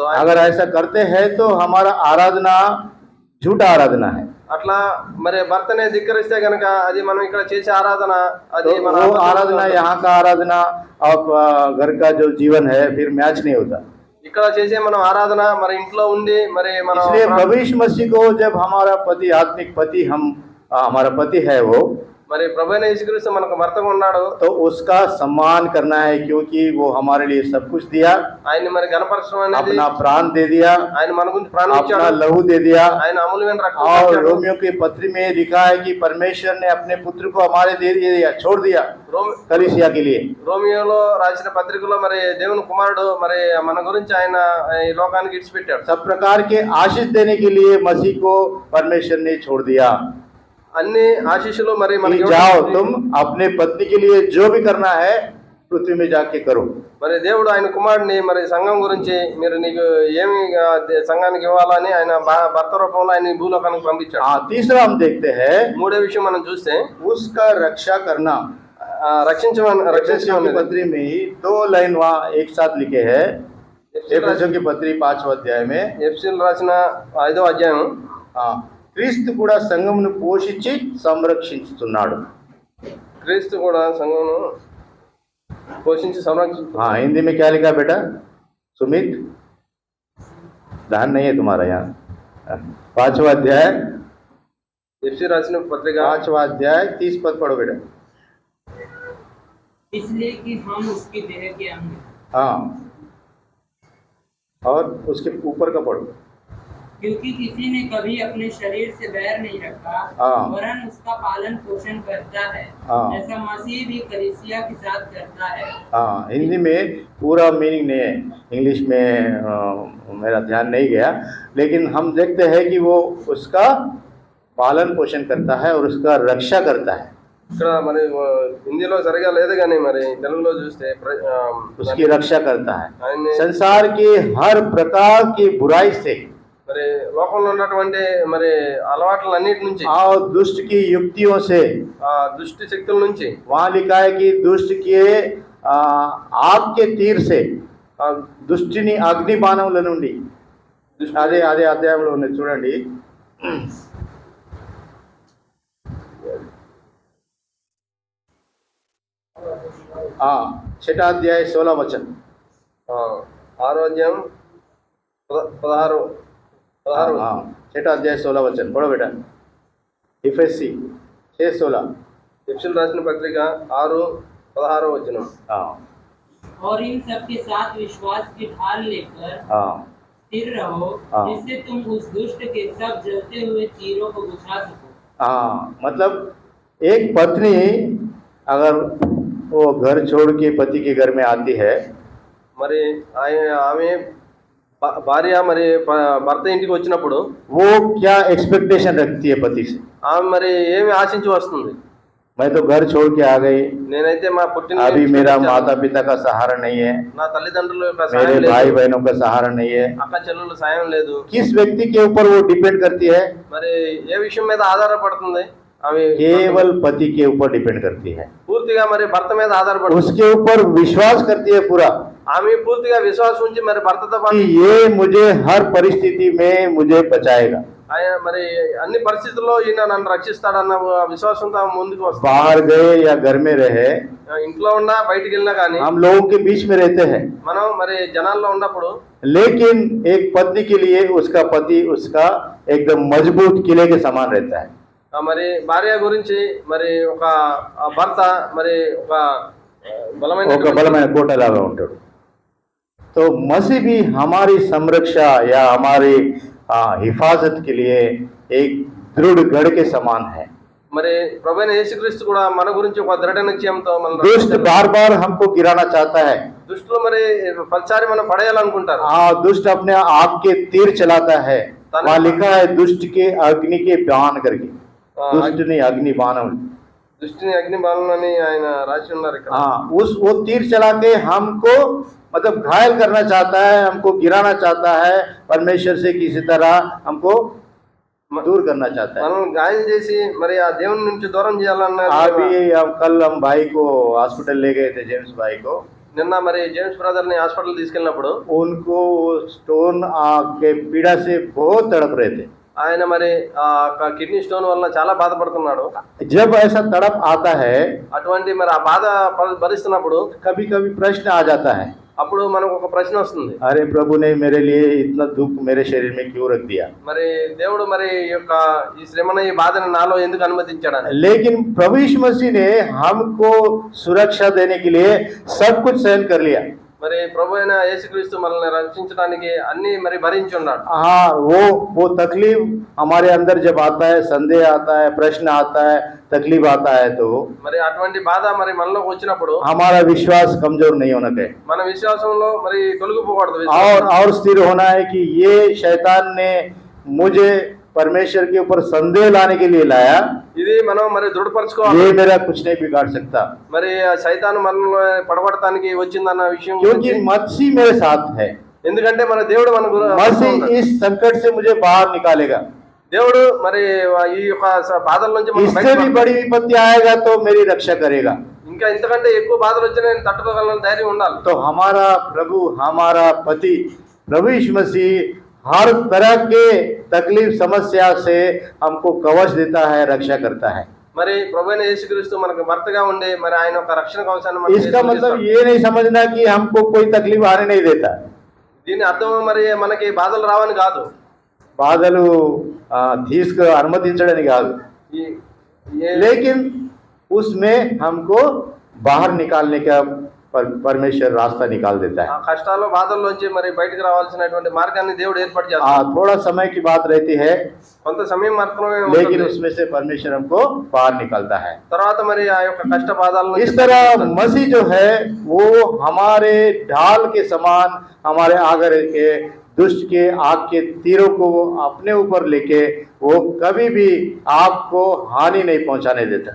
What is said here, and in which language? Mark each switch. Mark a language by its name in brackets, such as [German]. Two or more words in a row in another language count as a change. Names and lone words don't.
[Hindi] अगर ऐसा करते हैं तो हमारा आराधना झूठा आराधना है। [Telugu] అట్లా మరి భర్తనే ధిక్కరిస్తే గనక అది మనం ఇక్కడ చేసే ఆరాధన అది [Hindi] तो [Telugu] మన [Hindi] वो आराधना, यहाँ का आराधना और घर का जो जीवन है फिर मैच नहीं होता। [Telugu] ఇక్కడ చేసే మనం ఆరాధన మరి ఇంట్లో ఉండి మరి మనం [Hindi] इसलिए प्रभु यीशु मसीह को जब हमारा पति, आत्मिक पति, हमारा पति है वो, [Telugu] మరి ప్రభు అయిన యేసుక్రీస్తు మనకు భర్తగా ఉన్నాడు, [Hindi] तो उसका सम्मान करना है, क्योंकि वो हमारे लिए सब कुछ दिया, [Telugu] ఆయన్ని మరి గణపరచడం అనేది, [Hindi] अपना प्राण दे दिया, [Telugu] ఆయన మన గురించి ప్రాణం [Hindi] अपना [Telugu] ఇచ్చాడు, [Hindi] लहू दे दिया। [Telugu] ఆయన అమూల్యమైన రక్తం [Hindi] और [Telugu] ఇచ్చాడు. [Hindi] रोमियो की पत्री में लिखा है कि परमेश्वर ने अपने पुत्र को हमारे दे दिया, छोड़ दिया कलीसिया के लिए। [Telugu] రోమియోలో రాసిన పత్రికలో మరి దేవుని కుమారుడు మరి మన గురించి ఆయన ఈ లోకానికి ఇడిచిపెట్టాడు. [Hindi] सब प्रकार के आशीष देने के लिए मसीह को परमेश्वर ने छोड़ दिया। [Telugu] అన్ని ఆశీస్సులు మరి [Hindi] कि [Telugu] మనకి [Hindi] जाओ तुम अपने पत्नी के लिए जो भी करना है पृथ्वी में जाके करो। [Telugu] మరి దేవుడు ఆయన కుమారుడిని మరి సంఘం గురించి మీరు నీకు ఏమి సంఘానికి ఇవ్వాలని ఆయన భర్త రూపంలో ఆయన భూలోకానికి పంపించాడు. [Hindi] हाँ, तीसरा हम देखते हैं [Telugu] మూడో విషయం మనం చూస్తే [Hindi] उसका रक्षा करना। [Telugu] రక్షించమని [Hindi] एफेसियों की पत्री में ही 2 लाइन वहाँ एक साथ लिखे हैं। एफेसियों की पत्री 5वां अध्याय में, [Telugu] ఎఫ్సీలు రాసిన 5వ అధ్యాయం, हाँ, క్రీస్తు కూడా సంఘమును పోషించి సంరక్షిస్తున్నాడు। క్రీస్తు కూడా సంఘమును పోషించి సంరక్షిస్తున్నాడు. [Hindi] हाँ, हिंदी में क्या लिखा बेटा सुमित? ध्यान नहीं है तुम्हारा यहाँ। 5वां अध्याय, [Telugu] ఎఫ్సీ రాసిన పత్రిక [Hindi] 5वां अध्याय 30 पद पढ़ो बेटा। इसलिए कि हम उसकी देह के अंग हैं। हाँ, और उसके ऊपर का पढ़ो। क्योंकि किसी ने कभी अपने शरीर से बैर नहीं रखा, हाँ। वरन उसका पालन पोषण करता है, हाँ। ऐसा मसीह भी कलीसिया के साथ करता है। हाँ, हिंदी में पूरा मीनिंग नहीं है, इंग्लिश में मेरा ध्यान नहीं गया, लेकिन हम देखते हैं कि वो उसका पालन पोषण करता है और उसका रक्षा करता है। [Telugu] ఇక్కడ మరి హిందీలో సరిగా లేదు కానీ మరి తెలుగులో చూస్తే [Hindi] उसकी रक्षा करता है [Telugu] ఆయన్ని [Hindi] संसार की हर प्रकार की बुराई से। [Telugu] మరి లోకంలో ఉన్నటువంటి మరి అలవాట్లన్నిటి నుంచి [Hindi] और दुष्ट की युक्तियों से, [Telugu] ఆ దుష్టి శక్తుల నుంచి [Hindi] वहां लिखा है कि दुष्ट के आ, आग के तीर से, [Telugu] ఆ దుష్టిని అగ్ని బాణముల నుండి, దుష్టి అదే అదే అధ్యాయంలో ఉంది చూడండి. [Hindi] छठा अध्याय 16 वचन. [Telugu] ఆరో అధ్యాయం 16 [Hindi] छठा अध्याय 16 वचन पढ़ो बेटा. इफेसी 6:16. [Telugu] ఎఫెసీయులకు రాసిన పత్రిక 6:16 వచనం. [Hindi] हाँ और इन सब के साथ विश्वास की ढाल लेकर हाँ स्थिर रहो, हाँ। जिससे तुम उस दुष्ट के सब जलते हुए तीरों को बुझा सको। हाँ, मतलब एक पत्नी अगर वो घर छोड़ के पति के घर में आती है, [Telugu] మరి ఆమె భార్య మరి భర్త ఇంటికి వచ్చినప్పుడు [Hindi] वो क्या एक्सपेक्टेशन रखती है पति से? [Telugu] ఆమె మరి ఏమి ఆశించి వస్తుంది? [Hindi] मैं तो घर छोड़ के आ गई, [Telugu] నేనైతే మా పుట్టిన [Hindi] अभी मेरा माता पिता का सहारा नहीं है, [Telugu] నా తల్లిదండ్రుల యొక్క [Hindi] मेरे [Telugu] సాయం [Hindi] भाई [Telugu] లేదు, [Hindi] बहनों का सहारा नहीं है. [Telugu] అక్క చెల్లెళ్ళ సాయం లేదు. [Hindi] किस व्यक्ति के ऊपर वो डिपेंड करती है? [Telugu] మరి ఏ విషయం మీద ఆధారపడుతుంది? ఆమె [Hindi] केवल पति के ऊपर डिपेंड करती है, [Telugu] పూర్తిగా మరి భర్త మీద ఆధారపడుతుంది. [Hindi] उसके ऊपर विश्वास करती है पूरा [Telugu] ఆమె పూర్తిగా విశ్వాసం ఉంచి మరి భర్తతో [Hindi] कि [Telugu] పాటు [Hindi] ये मुझे हर परिस्थिति में मुझे बचाएगा. [Telugu] ఆయన మరి అన్ని పరిస్థితుల్లో ఈయన నన్ను రక్షిస్తాడన్న విశ్వాసంతో ఆమె ముందుకు వస్తుంది. [Hindi] बाहर गए या घर में रहे, [Telugu] ఇంట్లో ఉన్నా బయటికి వెళ్ళినా కానీ [Hindi] हम लोगों के बीच में रहते हैं, [Telugu] మనం మరి జనాల్లో ఉన్నప్పుడు [Hindi] लेकिन एक पत्नी के लिए उसका पति उसका एकदम मजबूत किले के समान रहता है. [Telugu] మరి భార్య గురించి మరి ఒక భర్త మరి ఒక బలమైన ఒక బలమైన కోటలాగా ఉంటాడు. [Hindi] तो मसीह भी हमारी संरक्षा या हमारी हिफाजत के लिए एक दृढ़ गढ़ के समान है. [Telugu] మరి ప్రభువైన యేసుక్రీస్తు కూడా మన గురించి ఒక దృఢ నిశ్చయంతో మనల్ని [Hindi] दुष्ट [Telugu] రక్షిస్తాడు. [Hindi] बार बार हमको गिराना चाहता है. [Telugu] దుష్టులు మరి ప్రతిసారి మనం పడేయాలనుకుంటారు. [Hindi] दुष्ट अपने आप के तीर चलाता है. वहाँ लिखा है दुष्ट के अग्नि के बाण करके, दुष्ट नहीं अग्नि बाण. [Telugu] దృష్టిని అగ్ని బాణం అని ఆయన రాసి ఉన్నారు ఇక్కడ. [Hindi] हाँ, वो तीर चला के हमको मतलब घायल करना चाहता है, हमको गिराना चाहता है, परमेश्वर से किसी तरह हमको दूर करना चाहता है. [Telugu] మనం గాయం చేసి మరి ఆ దేవుని నుంచి దూరం చేయాలన్న [Hindi] अभी कल हम भाई को हॉस्पिटल ले गए थे, जेम्स भाई को. [Telugu] నిన్న మరి జేమ్స్ బ్రదర్ ని హాస్పిటల్ తీసుకెళ్ళినప్పుడు [Hindi] उनको स्टोन के पीड़ा से बहुत तड़प रहे थे. [Telugu] ఆయన మరి ఆ [English] kidney stone [Telugu] వల్ల చాలా బాధపడుతున్నాడు. [Hindi] जब ऐसा तड़प आता है, [Telugu] అటువంటి మరి ఆ బాధ భరిస్తున్నప్పుడు [Hindi] कभी कभी प्रश्न आ जाता है, [Telugu] అప్పుడు మనకు ఒక ప్రశ్న వస్తుంది, [Hindi] अरे प्रभु ने मेरे लिए इतना दुख मेरे शरीर में क्यों रख दिया? [Telugu] మరి దేవుడు మరి ఈ యొక్క ఈ శ్రమను ఈ బాధను నాలో ఎందుకు అనుమతించాడని. [Hindi] लेकिन प्रभु यीशु मसीह ने हमको सुरक्षा देने के लिए सब कुछ सहन कर लिया. [Telugu] మరి ప్రభు అయిన యేసుక్రీస్తు మనల్ని రక్షించడానికి అన్ని మరి భరించి ఉన్నాడు. [Hindi] हाँ, वो तकलीफ हमारे अंदर जब आता है, संदेह आता है, प्रश्न आता है, तकलीफ आता है, तो [Telugu] మరి అటువంటి బాధ మరి మనలోకి వచ్చినప్పుడు [Hindi] हमारा विश्वास कमजोर नहीं होना चाहिए, [Telugu] మన విశ్వాసంలో మరి తొలగిపోకూడదు. [Hindi] और स्थिर होना है कि ये शैतान ने मुझे परमेश्वर के ऊपर संदेह लाने के लिए लाया, [Telugu] ఇది మనం మరి దృఢపరచుకోవాలి. [Hindi] ये मेरा कुछ नहीं बिगाड़ सकता, [Telugu] మరి ఆ సైతాను మనల్ని పడగొట్టడానికి వచ్చిందన్న విషయం [Hindi] क्योंकि [Telugu] గురించి. [Hindi] मसीह मेरे साथ है. [Telugu] ఎందుకంటే మన దేవుడు మన [Hindi] मसीह इस संकट से मुझे बाहर निकालेगा. [Telugu] దేవుడు మరి ఈ యొక్క బాధల నుంచి మనం [Hindi] इससे भी बड़ी विपत्ति आएगा तो मेरी रक्षा करेगा. [Telugu] ఇంకా ఇంతకంటే ఎక్కువ బాధలు వచ్చినా నేను తట్టుకోగలను ధైర్యం ఉండాలి. [Hindi] तो हमारा प्रभु, हमारा पति प्रभु यीशु मसीह हर तरह के तकलीफ समस्या से हमको कवच देता है, रक्षा करता है. [Telugu] మరి ప్రభువైన యేసుక్రీస్తు మనకు భర్తగా ఉండి మరి ఆయన ఒక రక్షణ కవచాన్ని మనకు [Hindi] इसका मतलब [Telugu] చేస్తాడు. [Hindi] ये नहीं समझना कि हमको कोई तकलीफ आने नहीं देता. [Telugu] దీని అర్థం మరి మనకి బాధలు రావని కాదు. బాధలు తీసుకు అనుమతించడానికి కాదు, ఈ- [Hindi] लेकिन उसमें हमको बाहर निकालने का परमेश्वर रास्ता निकाल देता है. [Telugu] ఆ కష్టాలు బాధల్లోంచి మరి బయటకు రావాల్సినటువంటి మార్గాన్ని దేవుడు ఏర్పాటు చేస్తాడు. [Hindi] थोड़ा समय की बात रहती है, [Telugu] కొంత సమయం మాత్రమే [Hindi] लेकिन [Telugu] ఉంటుంది. [Hindi] उसमें से परमेश्वर हमको बाहर निकालता है. [Telugu] తర్వాత మరి ఆ యొక్క కష్ట బాధల [Hindi] इस तरह मसीह जो है वो हमारे ढाल के समान हमारे आगे के दुष्ट के आग के तीरों को वो अपने ऊपर लेके वो कभी भी आपको हानि नहीं पहुंचाने देता.